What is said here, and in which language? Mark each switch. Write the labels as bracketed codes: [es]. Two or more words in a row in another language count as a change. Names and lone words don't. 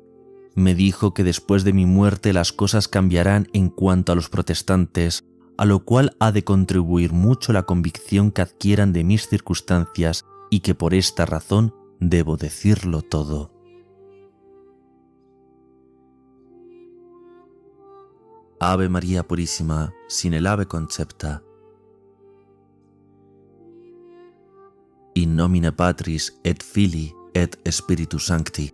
[es] Me dijo que después de mi muerte las cosas cambiarán en cuanto a los protestantes, a lo cual ha de contribuir mucho la convicción que adquieran de mis circunstancias y que por esta razón debo decirlo todo. Ave María Purísima, sin el ave concepta. [la] In nomine Patris et Filii et Spiritus Sancti.